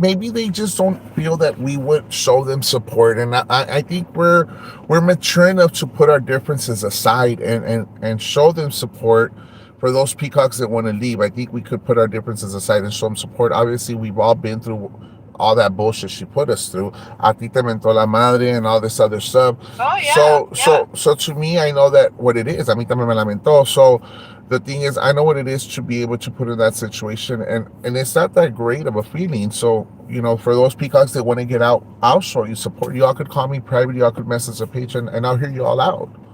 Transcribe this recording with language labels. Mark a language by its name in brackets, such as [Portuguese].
[English] maybe they just don't feel that we would show them support, and I think we're mature enough to put our differences aside and show them support. For those peacocks that want to leave, I think we could put our differences aside and show them support. Obviously, we've all been through all that bullshit she put us through. [Spanish] A ti te mentó la madre [English] and all this other stuff. oh yeah, So yeah, to me, I know that what it is. [Spanish] A mí también me lamentó. [English] So the thing is, I know what it is to be able to put in that situation, and it's not that great of a feeling. So for those peacocks that want to get out, I'll show you support. Y'all could call me private. Y'all could message the page, and I'll hear you all out.